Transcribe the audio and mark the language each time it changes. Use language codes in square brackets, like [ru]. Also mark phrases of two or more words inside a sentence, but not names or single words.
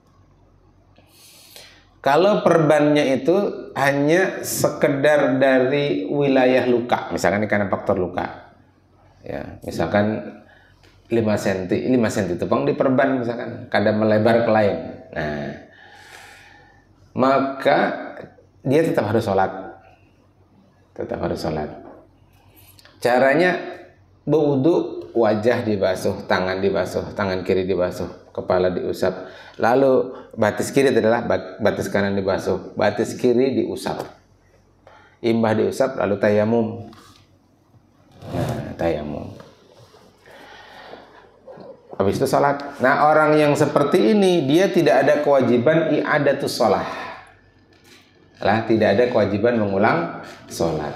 [id] Kalau perbannya itu hanya sekedar dari wilayah luka, misalkan karena faktor luka ya, misalkan 5 cm itu bang diperban, misalkan kada melebar ke lain, nah maka dia tetap harus sholat. Caranya berwudu, wajah dibasuh, tangan dibasuh, tangan kiri dibasuh, kepala diusap, lalu batis kiri adalah batis kanan dibasuh, batis kiri diusap. imbah diusap lalu tayamum. Nah, tayamum. Habis itu sholat. Nah, orang yang seperti ini dia tidak ada kewajiban [ar] إعادة الصلاة. [id] Tidak ada kewajiban mengulang sholat.